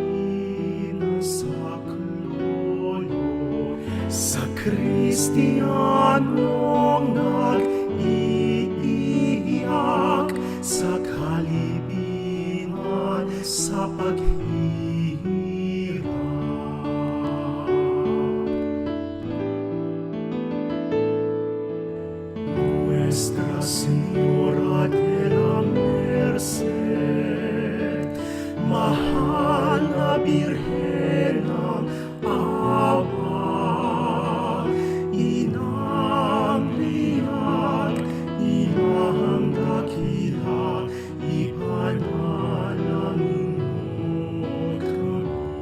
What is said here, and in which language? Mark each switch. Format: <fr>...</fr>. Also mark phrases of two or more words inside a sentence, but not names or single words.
<tl>pinasaklolo sa Kristiyanong nag-iiyak sa kalibingan sa paghihirap.</tl> <es>Nuestra Señora de la Merced,</es> <tl>mahal na Birhen ng awa, inang liyak, inang dakila, ipanalangin mo kami.</tl>